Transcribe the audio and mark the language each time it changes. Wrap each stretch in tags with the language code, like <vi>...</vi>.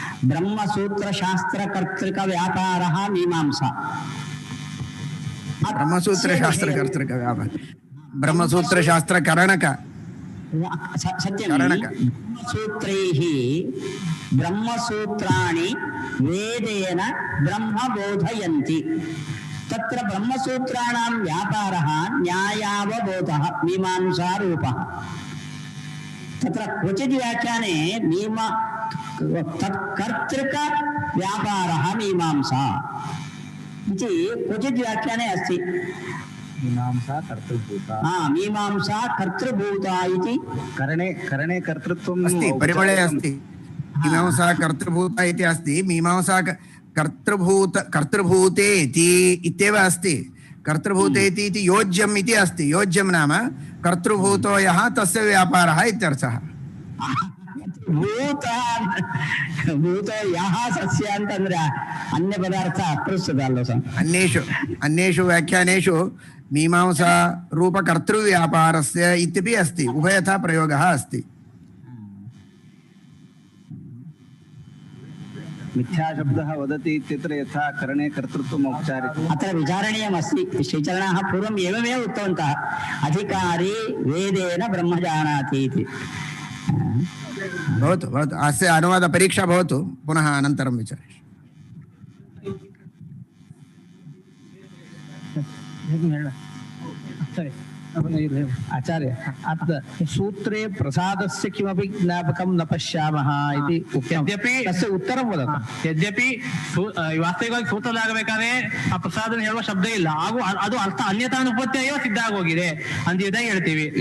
<sa>ब्रह्मसूत्र शास्त्र कर्तृक व्यापार मीमांसा ब्रह्मसूत्र शास्त्र कर्तृक व्यापार ब्रह्मसूत्र शास्त्र करणक ब्रह्मसूत्रैः ब्रह्मसूत्राणि वेदेन ब्रह्म बोधयन्ति तत्र ब्रह्मसूत्राणां व्यापारः न्यायावबोधः मीमांसा रूपः तत्र क्वचित् व्याख्याने कर्तृक व्यापारः मीमांसा इति क्वचित् व्याख्याने अस्ति मीमांसा कर्तृभूता मीमांसा कर्तृभूता इति करणे कर्तृत्वम् अस्ति परिमळे अस्ति मीमांसा कर्तृभूता इति अस्ति मीमांसा कर्तृभूतेति इत्येव अस्ति कर्तृभूतेति इति योज्यम् इति अस्ति योज्यं नाम कर्तृभूतो यः तस्य व्यापारः इत्यर्थः ಭೂತೋ ಯಹ ಸಸ್ಯ</sa> <kn>ಅಂತಂದ್ರೆ ಅನ್ಯ ಪದಾರ್ಥ ಅಪ್ರಸ್ತುತ ಸರ್</kn> <sa>अन्येषु व्याख्यानेषु मीमांसा रूप कर्तृव्यापारस्य इत्यपि अस्ति उभयथा प्रयोगः अस्ति मिथ्याशब्दः वदति इत्यत्र यथा करणे कर्तृत्वम् औपचारिकम् अत्र विचारणीयमस्ति श्रीचरणाः पूर्वम् एवमेव उक्तवन्तः अधिकारी वेदेन ब्रह्म जानाति इति भवतु अस्य अनुवादपरीक्षा भवतु पुनः अनन्तरं विचारे आचार्य अत्र सूत्रे प्रसादस्य किमपि ज्ञापकं न पश्यामः इति यद्यपि तस्य उत्तरं वदतु</sa> <kn>ಯದ್ಯಪಿ ವಾಸ್ತವಿಕವಾಗಿ ಸೂತ್ರದಾಗಬೇಕಾದ್ರೆ ಆ ಪ್ರಸಾದನ ಹೇಳುವ ಶಬ್ದ ಇಲ್ಲ ಹಾಗೂ ಅದು ಅರ್ಥ ಅನ್ಯತಾನುಪತ್ಯ ಸಿದ್ಧ ಆಗೋಗಿದೆ ಅಂತ ಇದಾಗ ಹೇಳ್ತೀವಿ</kn>